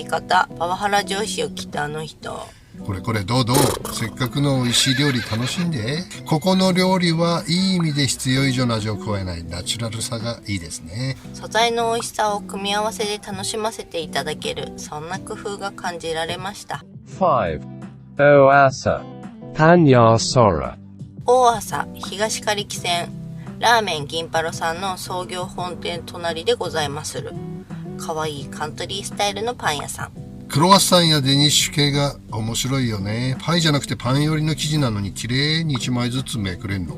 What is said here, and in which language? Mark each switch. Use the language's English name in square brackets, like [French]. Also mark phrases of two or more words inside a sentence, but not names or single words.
[Japanese] ダメでしょ、あの聞き方。パワハラ上司を着たあの人。これこれどうどう。せっかくの美味しい料理楽しんで。ここの料理はいい意味で必要以上の味を加えないナチュラルさがいいですね。素材の美味しさを組み合わせで楽しませていただける、そんな工夫が感じられました。 5. Oasa. Panya Sora. 大朝東刈木線ラーメン銀パロさんの創業本店隣でございまする。かわいいカントリースタイルのパン屋さん。クロワッサンやデニッシュ系が面白いよね。パイじゃなくてパン寄りの生地なのに綺麗に1枚ずつめくれんの。